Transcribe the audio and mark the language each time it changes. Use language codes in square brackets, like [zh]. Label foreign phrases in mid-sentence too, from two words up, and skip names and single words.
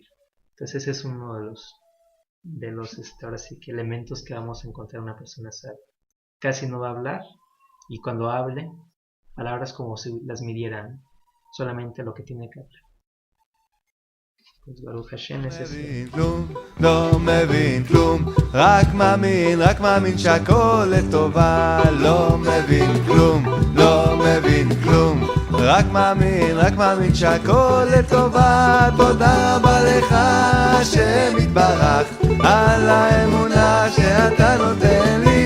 [es] Entonces ese es uno de los ahora sí que elementos que vamos a encontrar en una persona sabia. Casi no va a hablar y cuando hable, palabras como si las midieran, solamente lo que tiene que hablar. Pues [he] ברוך השם [es] es ese. [he] לא מבין כלום, רק מאמין שהכל לטובה. לא מבין כלום, לא מבין כלום, רק מאמין שהכל לטובה. תודה רבה לך השם יתברך על האמונה שאתה נותן לי.